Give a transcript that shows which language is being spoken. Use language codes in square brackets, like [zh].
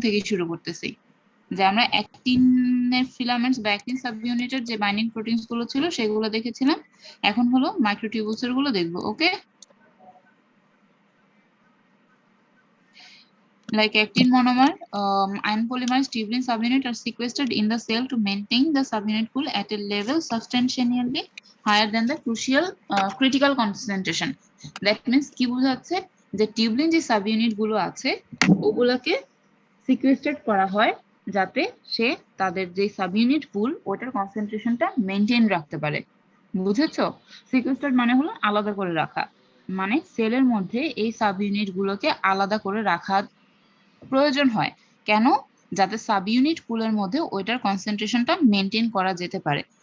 [bn] থেকে শুরু করতেছি, যে আমরা অ্যাক্টিনের ফিলামেন্টস বা অ্যাক্টিন সাবইউনিটের যে বাইন্ডিং প্রোটিনস গুলো ছিল সেগুলো দেখেছিলাম, এখন হলো মাইক্রোটিউবুলস এর গুলো দেখবো। [en] Okay, like actin monomer, iron polymerized tubulin subunit are sequestered in the cell to maintain the subunit pool at a level substantially higher than the critical concentration. That means [bn] কি বোঝাচ্ছে, যে টিউবলিন যে সাবইউনিট গুলো আছে ওগুলোকে সিকুয়েস্টেড করা হয় যাতে সে তাদের যে সাবইউনিট পুল ওটার কনসেন্ট্রেশনটা মেনটেন রাখতে পারে। বুঝেছো? সিকুয়েস্টেড মানে হলো আলাদা করে রাখা, মানে সেলের মধ্যে এই সাবইউনিট গুলোকে আলাদা করে রাখা প্রয়োজন হয় কেন, যাতে সাব ইউনিট পুলের মধ্যে ওইটার কনসেন্ট্রেশনটা মেনটেন করা যেতে পারে।